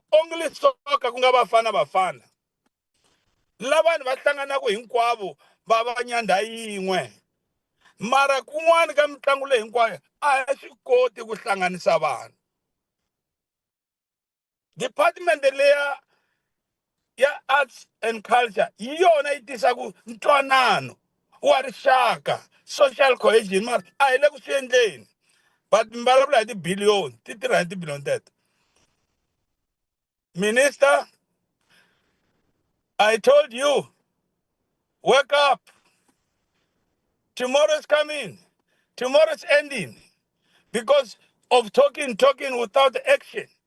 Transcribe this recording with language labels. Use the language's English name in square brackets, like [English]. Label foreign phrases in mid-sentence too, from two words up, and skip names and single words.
[English] Only soccer [Tsonga] ku nga Bafana Bafana. Lava va hlanganaku hinkwavo va va nyandha yin'we. Mara kun'wana ka mitlangu leyi hinkwayo a hi swi koti ku hlanganisa vanhu. Department leya ya [English] arts and culture [Tsonga] hi yona yi tisaku ntwanano wa rixaka, [English] social cohesion, [Tsonga] mara a hi le ku swi endleni. But mbalavula hi ti-billion, ti tirha hi ti-billion teto. [English] Minister, I told you, wake up. Tomorrow's coming. Tomorrow's ending. Because of talking without action.